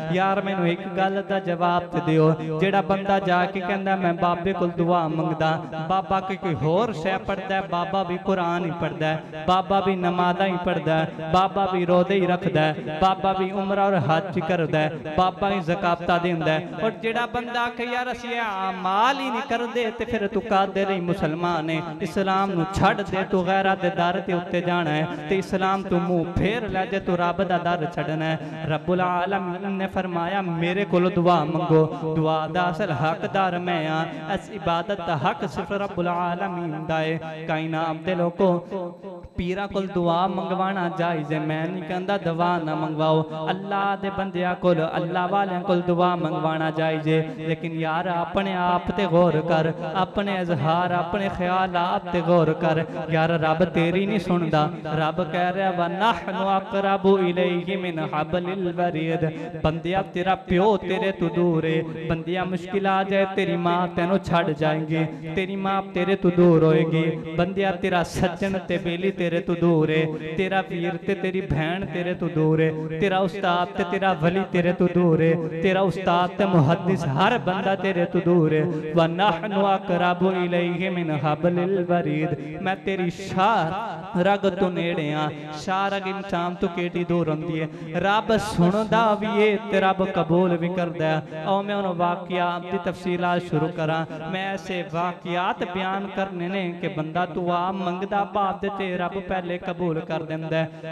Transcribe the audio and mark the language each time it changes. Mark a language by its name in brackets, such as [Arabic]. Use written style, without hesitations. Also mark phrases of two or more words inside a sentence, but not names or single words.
[Punjabi] یار مینوں ایک گل دا جواب تے دیو، جیہڑا بندہ جاکے کہندا میں بابے کول دعا منگدا، بابا کوئی ہور شے پڑھدا ہے، بابا بھی قرآن ہی پڑھدا ہے، بابا بھی نمازاں ہی پڑھدا ہے، بابا بھی روزے ہی رکھدا ہے، بابا بھی عمرہ اور حج کردا ہے، بابا ہی زکات دیندا ہے. اور جیہڑا بندہ آکھے یار اسیں اعمال ہی نہیں کردے تے پھر تو کادے رہی مسلمان ہے، اسلام نوں چھڈ دے، تو غیراں دے در تے اتے جانا ہے، تے اسلام توں منہ پھیر لے جے تو رب دا در چھڈنا ہے. رب العالمین نے فرمایا میرے کول دعا منگو، دعا دا اصل حقدار میں ہاں، اس عبادت دا حق صرف رب العالمین دا ہے. کائنات دے لوگوں پیراں کول دعا منگوانا جائز ہے، میں نہیں کہتا دوا نہ منگواؤ. اللہ دے بندیاں کول اللہ والیاں کول دعا منگوانا جائز ہے، لیکن یار اپنے آپ تے غور کر، اپنے اظہار اپنے خیالات تے غور کر. یار رب تیری نہیں سندا، رب کہہ رہا [Arabic] ونحن أقرب إليه من حبل الوريد. [Punjabi] بندیا تیرا پیو تیرے توں دور ہے، بندیا مشکل آ جائے تیری ماں تینوں چھڈ جائیں گی، تیری ماں تیرے توں دور ہوئے گی. بندیا تیرا سجن تے بیلی تیرے توں دور ہے، تیرا ویر تے تیری بہن تیرے توں دور ہے، تیرا استاد تے تیرا ولی تیرے توں دور ہے، تیرا استاد تے محدث ہر بندہ تیرے توں دور ہے. [Arabic] ونحن أقرب إليه من حبل الوريد. [Punjabi] میں تیری شہ رگ توں نیڑے ہاں، شہ رگ انسان توں کیڈی دور ہوندی ہے. رب سندا بھی ہے تے رب قبول بھی کردا ہے. اور میں ان واقعات دی تفصیلات شروع کراں، میں ایسے واقعات بیان کرنے نے کہ بندہ دعا منگدا بعد تے رب پہلے قبول کر دیندا ہے.